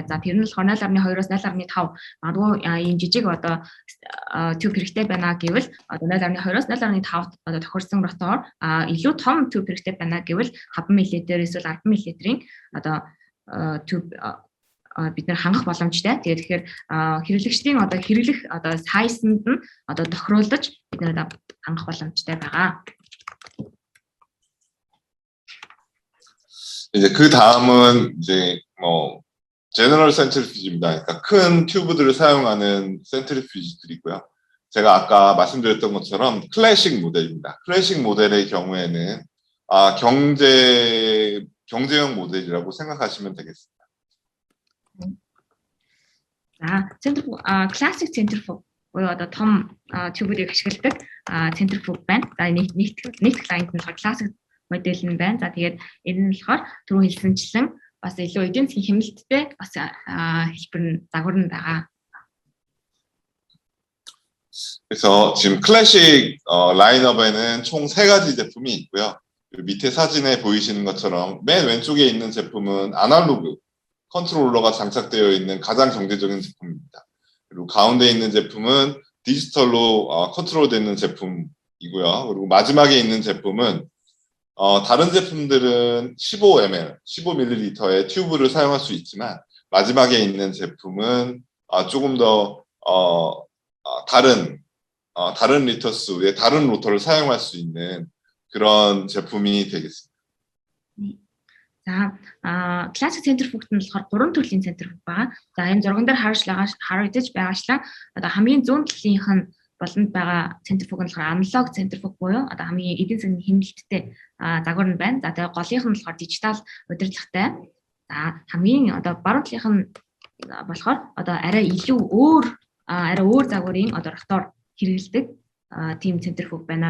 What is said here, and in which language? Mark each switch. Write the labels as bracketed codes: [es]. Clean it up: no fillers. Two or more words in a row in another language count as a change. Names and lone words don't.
[mn] За тэр нь болохоор 0.2-оос 0.5 магадгүй ийм жижиг одоо тюб хэрэгтэй байна гэвэл одоо 0.2-оос 0.5 одоо тохирсон ротор илүү том тюб хэрэгтэй байна гэвэл 5 мл-ээр эсвэл 10 мл-ийн одоо тюб бид нэр хангах боломжтой. Тэгэхээр хэрэглэгчдийн одоо хэрэглэх одоо сайзанд нь одоо тохируулж бид нэр хангах боломжтой байгаа. [ko] 이제 그 다음은 이제 뭐 제너럴 센트리퓨지입니다. 그러니까 큰 튜브들을 사용하는 센트리퓨지들이고요. 제가 아까 말씀드렸던 것처럼 클래식 모델입니다. 클래식 모델의 경우에는 경제형 모델이라고 생각하시면 되겠습니다. 클래식 센트리퓨지 [mn] буюу одоо том 튜브ийг ашигладаг центрифуг байна. За нэг клиент нь классик модель нь байна. За тэгээд энэ нь болохоор түрүү хэлсэнчлэн бас илүү эдийн засгийн хэмнэлттэй бас хэлбэр нь загвар нь байгаа. [ko] 그래서 지금 클래식 라인업에는 총 3가지 제품이 있고요. 밑에 사진에 보이시는 것처럼 맨 왼쪽에 있는 제품은 아날로그 컨트롤러가 장착되어 있는 가장 경제적인 제품입니다. 그리고 가운데 있는 제품은 디지털로 컨트롤되는 제품이고요. 그리고 마지막에 있는 제품은 다른 제품들은 15ml의 튜브를 사용할 수 있지만 마지막에 있는 제품은 조금 더 다른 리터수의 다른 로터를 사용할 수 있는 그런 제품이 되겠습니다. [mn] За классик центрифугт нь болохоор 3 төрлийн центрифуг байгаа. За энэ зурган дээр харагдаж байгаачлан одоо хамгийн зүүн талынх нь болонд байгаа центрифуг нь болохоор аналог центрифуг буюу одоо хамгийн эдийн засгийн хэмнэлттэй загвар нь байна. За тэгээ голынх нь болохоор дижитал удирдлагатай. За хамгийн одоо баруун талынх нь болохоор одоо арай өөр загварын одоо ротор хэрэгэлдэг тийм центрифуг байна.